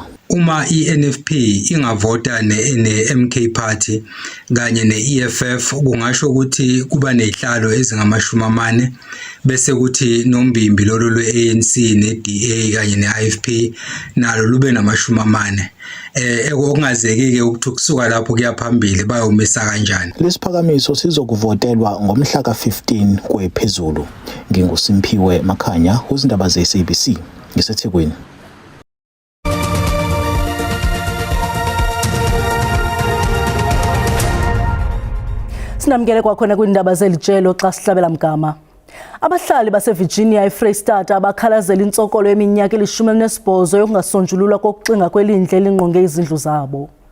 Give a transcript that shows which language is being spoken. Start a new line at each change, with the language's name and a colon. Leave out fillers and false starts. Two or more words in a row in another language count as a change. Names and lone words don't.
Zulu: Uma i-NFP ingavota ne-MK Party kanye ne-EFF kungasho ukuthi kuba nezihlalo ezingama-40 bese kuthi nombimbi lolo lwe-ANC ne-DA kanye ne-IFP nalo lube nama-40. Okungazeki-ke ukuthi kusuka lapho kuya phambili bayomisa kanjani. Lesiphakamiso sizokuvotelwa ngomhla ka-15 kwephezulu. NginguSimphiwe Makhanya, uzindaba ze-SABC ngiseThekwini.
Xhosa: Sinamkele kwakhona kwindaba zelijelo xa sihlabela mgama. Abahlali baseVirginia eFreystata abakhalazela intsokolo yeminyaka 18 yokungasonjululwa kokuxinga kwelindle elingqonge izindlu zabo.